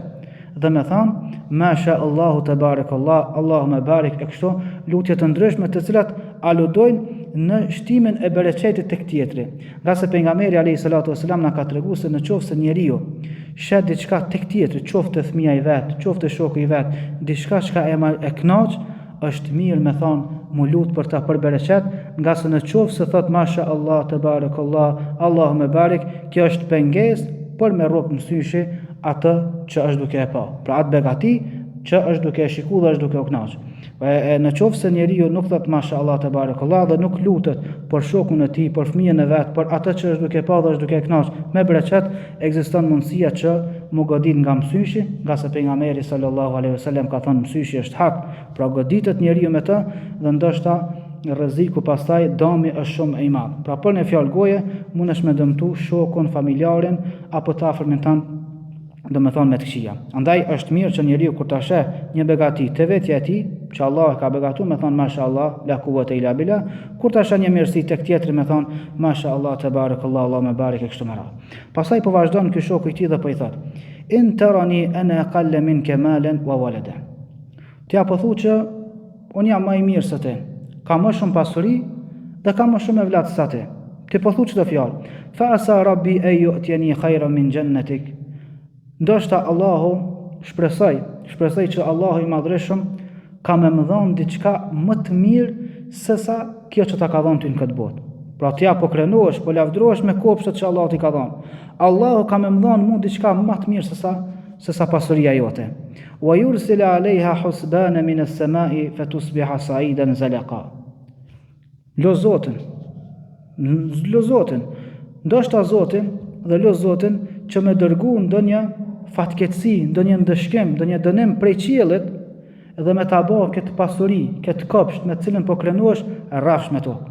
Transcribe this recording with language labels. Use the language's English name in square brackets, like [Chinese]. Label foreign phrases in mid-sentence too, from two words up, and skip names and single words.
[Albanian] Dhe me thanë, [Arabic] ما شاء الله تبارك الله اللهم بارك [Albanian] e kështu, lutje të ndryshme të cilat aludojnë në shtimin e bereqetit tek tjetri. Nga se pejgamberi [Arabic] عليه الصلاة والسلام [Albanian] na ka treguar se në qoftë se njeriu shet diçka tek tjetri, qoftë fëmia i vet, qoftë shoku i vet, diçka që e kënaq, është mirë me thonë mu lut për ta për bereqet, nga se në qoftë se thot [Arabic] ما شاء الله تبارك الله اللهم بارك, [Albanian] kjo është pengesë për me rrok mësyshi atë që është duke e pa. Pra atë begati që është duke e shiku dhe është duke u kënaq. Në qoftë se njeriu nuk thot [Arabic] ما شاء الله تبارك الله [Albanian] dhe nuk lutet për shokun e tij, për fëmijën e vet, për atë që është duke pa dhe është duke e kënaq me bereqet, ekziston mundësia që mu godit nga mësyshi, nga se pejgamberi [Arabic] صلى الله عليه وسلم [Albanian] ka thënë mësyshi është hak, pra goditet njeriu me të dhe ndoshta rreziku pastaj dëmi është shumë i madh. Pra për në fjalë goje mundesh me dëmtu shokun, familjarin apo të afërmin tan, do me thonë me të këqija. Andaj është mirë që njeriu kur ta sheh një begati te vetja e tij, që Allah e ka begatuar, me thonë [Arabic] ما شاء الله لا قوة إلا بالله, [Albanian] kur ta sheh një mirësi tek tjetri, me thonë [Arabic] ما شاء الله تبارك الله اللهم بارك [Albanian] e kështu me radhë. Pastaj po vazhdon ky shoku i tij dhe po i thot: [Arabic] إن ترن أنا أقل منك مالا وولدا. [Albanian] Ti apo thu që un jam më i mirë se ti, kam më shumë pasuri dhe kam më shumë evlat se ti. Ti po thu çdo fjalë. [Arabic] فعسى ربي أن يؤتين خيرا من جنتك. [Albanian] Ndoshta Allahu shpresoj që Allahu i madhreshëm ka më dhënë diçka më të mirë se sa kjo që ta ka dhënë ty në këtë botë. Pra ti apo krenohesh, po lavdërohesh me kopshtet që Allahu t'i ka dhënë. Allahu ka më dhënë mua diçka më të mirë se sa pasuria jote. [Arabic] ويرسل عليها حسبانا من السماء فتصبح صعيدا زلقا. [Albanian] Lo Zotin, ndoshta Zotin dhe lo Zotin që më dërgu ndonjë fatkeqësi, ndonjë ndëshkim, ndonjë dënim prej qiellit dhe me ta bë këtë pasuri, këtë kopsht me të cilën po krenohesh rrafsh me tokë.